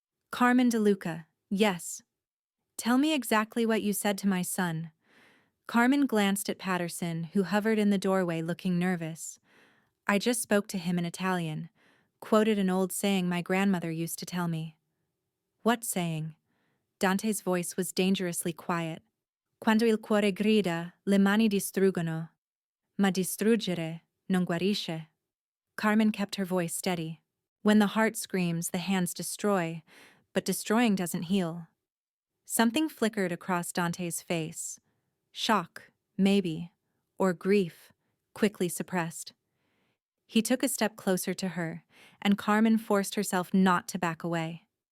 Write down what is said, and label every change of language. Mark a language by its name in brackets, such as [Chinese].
[English] "Carmen DeLuca, yes. Tell me exactly what you said to my son." Carmen glanced at Patterson, who hovered in the doorway looking nervous. "I just spoke to him in Italian. Quoted an old saying my grandmother used to tell me." "What saying?" Dante's voice was dangerously quiet. [Italian] "Quando il cuore grida, le mani distruggono, ma distruggere non guarisce." [English] Carmen kept her voice steady. "When the heart screams, the hands destroy, but destroying doesn't heal." Something flickered across Dante's face. Shock, maybe, or grief, quickly suppressed. He took a step closer to her, and Carmen forced herself not to back away.